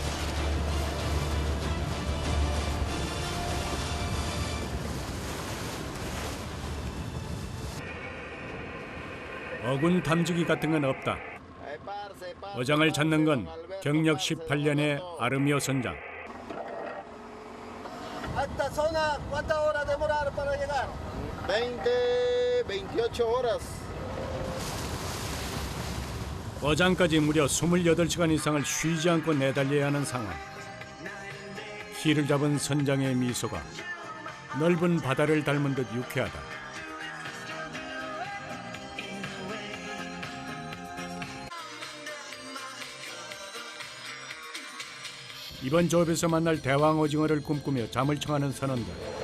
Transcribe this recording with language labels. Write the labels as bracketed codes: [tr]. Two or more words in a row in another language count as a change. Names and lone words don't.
[ko] 어군 탐지기 같은 건 없다. 어장을 찾는 건 경력 18년의 아르미오 선장. [es] ¿Esta zona cuántas horas demorar para llegar? 28 horas. [ko] 어장까지 무려 28시간 이상을 쉬지 않고 내달려야 하는 상황. 키를 잡은 선장의 미소가 넓은 바다를 닮은 듯 유쾌하다. 이번 조업에서 만날 대왕 오징어를 꿈꾸며 잠을 청하는 선원들.